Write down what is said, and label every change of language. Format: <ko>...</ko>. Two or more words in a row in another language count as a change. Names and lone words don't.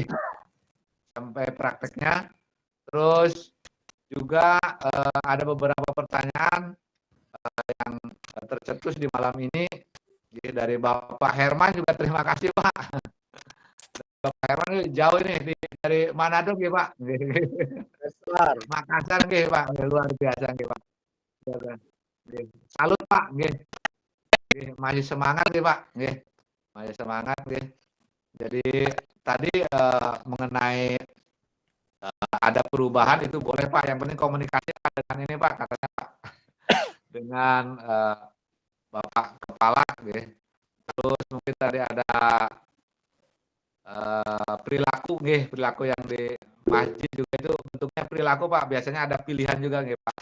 <id>Sampai prakteknya. Terus juga ada beberapa pertanyaan yang tercetus di malam ini dari Bapak Herman juga, terima kasih Pak. Bapak Herman jauh ini dari Manado nggih Pak. Makassar nggih Pak, luar biasa nggih Pak. Salut Pak nggih. Masih semangat nggih Pak nggih. Masih semangat nggih. Jadi tadi mengenai ada perubahan itu boleh Pak, yang penting komunikasi dengan ini Pak, katanya Pak. Dengan Bapak Kepala nggih. Terus mungkin tadi ada perilaku yang di masjid juga itu bentuknya perilaku Pak, biasanya ada pilihan juga nggih Pak.</id>